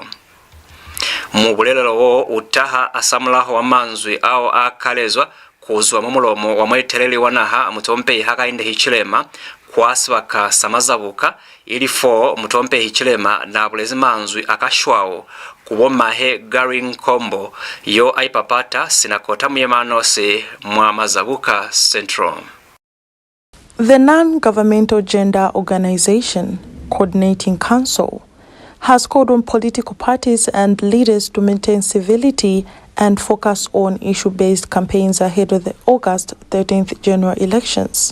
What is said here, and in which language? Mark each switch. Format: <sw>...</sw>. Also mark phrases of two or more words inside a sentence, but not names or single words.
<loz>Mubulelelo wo utaha asamulaho wa manzwi ao akalezwa kuzwa mumulomo wa mwetereli wanaha mutompe haka inde hichilema kwasibaka samazabuka ilifo mutompe hichilema na bulezi manzwi akashwao kubomahe Garing Kombo yo aipapata sinakota myemanose mwa mazabuka Central.</loz> <en>The Non-Governmental Gender Organization Coordinating Council has called on political parties and leaders to maintain civility and focus on issue-based campaigns ahead of the August 13th general elections.</en>